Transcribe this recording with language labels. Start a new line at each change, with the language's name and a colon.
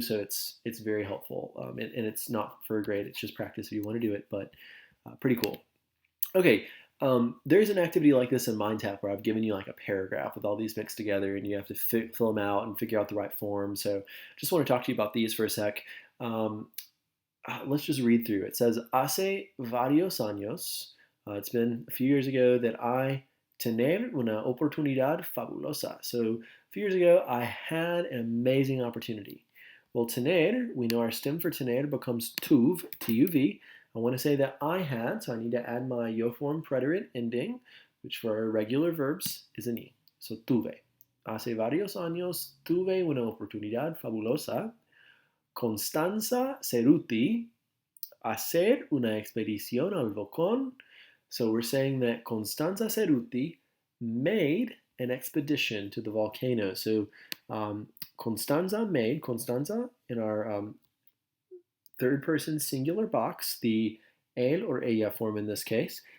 English: So it's very helpful. And it's not for a grade. It's just practice if you want to do it, but pretty cool. Okay. There's an activity like this in MindTap where I've given you like a paragraph with all these mixed together, and you have to fill them out and figure out the right form. So just want to talk to you about these for a sec. Um, let's just read through. It says,
Spanish: hace varios años.
English: It's been a few years ago that I
Spanish: tener una oportunidad fabulosa.
English: So a few years ago, I had an amazing opportunity. Well, tener, we know our stem for tener becomes tuv, T-U-V. I want to say that I had, so I need to add my yo form preterite ending, which for our irregular verbs is an E. So tuve.
Spanish: Hace varios años tuve una oportunidad fabulosa. Constanza Ceruti hacer una expedición al volcán.
English: So we're saying that Constanza Ceruti made an expedition to the volcano. So Constanza in our third person singular box, the él or ella form in this case.